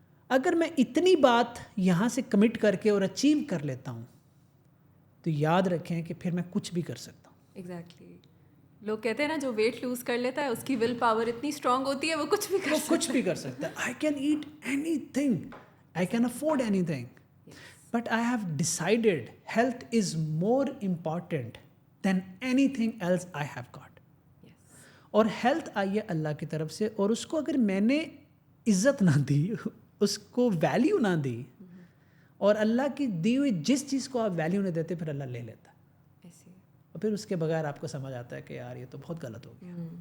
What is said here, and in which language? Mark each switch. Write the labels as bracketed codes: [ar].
[ur] اگر میں اتنی بات یہاں سے کمٹ کر کے اور اچیو کر لیتا ہوں تو یاد رکھیں کہ پھر میں کچھ بھی کر سکتا ہوں. [en] Exactly. [ur] لوگ کہتے ہیں نا جو ویٹ لوز کر لیتا ہے اس کی ول پاور اتنی اسٹرانگ ہوتی ہے, وہ کچھ بھی کر سکتا ہے. [en] I can eat anything, I can afford anything. But I have decided health is more important than anything else I have got. Yes. [ur] اور health آئی ہے اللہ کی طرف سے, اور اس کو اگر میں نے عزت نہ دی, اس کو ویلیو نہ دی, اور اللہ کی دی ہوئی جس چیز کو آپ ویلیو نہیں دیتے پھر اللہ لے لیتا, اور پھر اس کے بغیر آپ کو سمجھ آتا ہے کہ یار یہ تو بہت غلط ہو گیا.